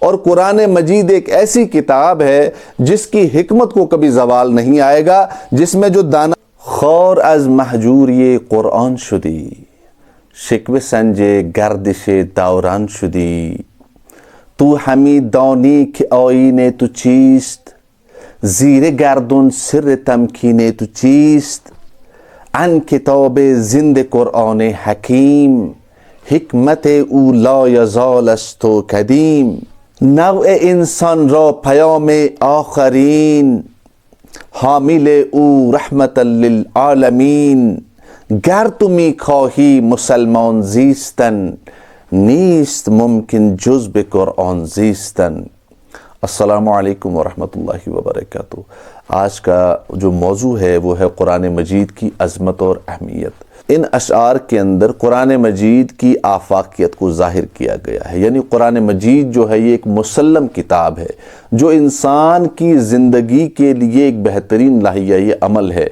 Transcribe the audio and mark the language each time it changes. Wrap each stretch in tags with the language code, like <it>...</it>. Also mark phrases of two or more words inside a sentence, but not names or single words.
<ur>اور قرآن مجید ایک ایسی کتاب ہے جس کی حکمت کو کبھی زوال نہیں آئے گا، جس میں جو دانا</ur> <fa>خور از محجوری قرآن شدی، شکوه سنج گردش دوران شدی. تو همی دانی که آیین تو چیست، زیر گردون سر تمکین تو چیست. ان کتاب زند قرآن حکیم، حکمت او لا یزال است و قدیم. نوع انسان را پیام آخرین، حامل او</fa> <ar>رحمت للعالمین.</ar> <fa>گر تو می خواهی مسلمان زیستن، نیست ممکن جز به قرآن زیستن.</fa> <ar>السلام علیکم ورحمۃ اللہ وبرکاتہ.</ar> <ur>آج کا جو موضوع ہے وہ ہے قرآن مجید کی عظمت اور اہمیت. ان اشعار کے اندر قرآن مجید کی آفاقیت کو ظاہر کیا گیا ہے. یعنی قرآن مجید جو ہے یہ ایک مسلم کتاب ہے جو انسان کی زندگی کے لیے ایک بہترین لائحہ عمل ہے.</ur>